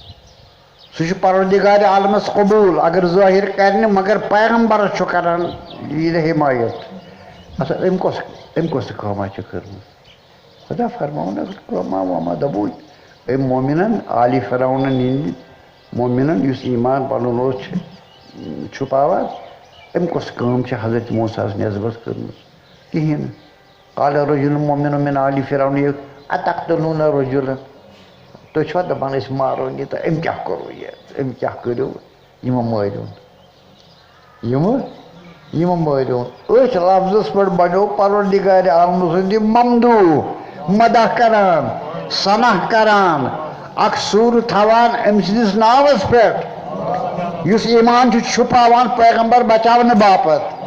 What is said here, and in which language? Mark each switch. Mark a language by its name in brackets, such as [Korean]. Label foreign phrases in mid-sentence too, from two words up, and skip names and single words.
[Kashmiri] چھُ پروردِگارِ عالمس قبوٗل اگر ظٲہِر کرِ نہٕ مگر پیغمبرس چھُ کران یہِ حمایت اچھا أمۍ کۄس کٲما چھِ کٔرمٕژ خۄدا فرماوُن اگر کٲما واما دوٚپُے أمۍ مومِنن عالِ فرعونن ہِنٛدِ مومِنن یُس ایٖمان پنُن اوس چھُپاوان أمۍ کۄس کٲم چھِ حضرت موسیٰ ہس نٮ۪سبت کٔرمٕژ کِہیٖنۍ نہٕ [Arabic] قال رجُلٌ مُؤمِنٌ مِن آلِ فرعون [Kashmiri] یہِ [Arabic] اتقتُلوٗنَ رجُلًا [Kashmiri] تُہۍ چھِوا دپان أسۍ مارون یہِ تہٕ أمۍ کیٛاہ کوٚروٕ یہِ أمۍ کیٛاہ کٔرِو یِمو مٲرِو یِمہٕ یم مٲرِو أتھۍ لفظس پٮ۪ٹھ بنیو پروردگارِ عالم سُنٛد یہِ ممدوٗح مدح کران ثناء کران اکھ سوٗرٕ تھاوان أمۍ سٕنٛدِس ناوس پٮ۪ٹھ یُس ایٖمان چھُ چھُپاوان پیغمبر بچاونہٕ باپتھ